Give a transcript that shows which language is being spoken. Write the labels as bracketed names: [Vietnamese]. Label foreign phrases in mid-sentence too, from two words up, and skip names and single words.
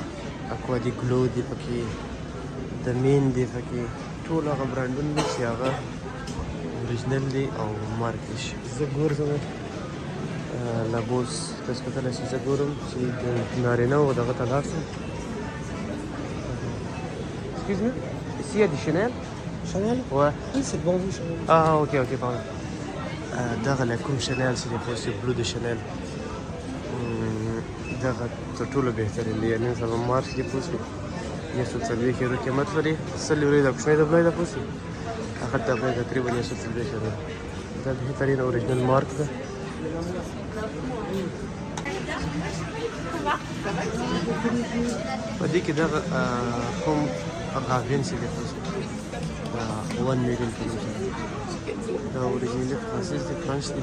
[Pashto] اکوا دی، ګلو دی پکې، د مین دی پکې، ټول هغه برانډونه دي چې هغه اوریجنل دی او مارک دي. زه ګورم لابوس تاسو کتلی شئ زه ګورم چې د نارینهو دغه ته لاړ شم. [English] Excuse me, [French] ici il y a du Chanel. Chanel? Ouais. Oui, c'est bon, vous, Chanel. Ah, ok, pardon. [Pashto] دغه لکوم شنل چې دی پوه شئ بلو د شنل دغه تر ټولو بهترین دی. نن سبا مارک دی پوه شئ 140 یورو قیمت لري. 100 یورو د کوچنۍ ډبلی ده پوه شئ هغه ډبلی تقریبا 140 یورو. دا بهترین اوریجنل مارک ده. په دې کې دغه کوم غاغین چې دی پوه شئ دا 1 میلیون په نوم شوی دا اوریجنل فرانسیس دی، فرانچ دی.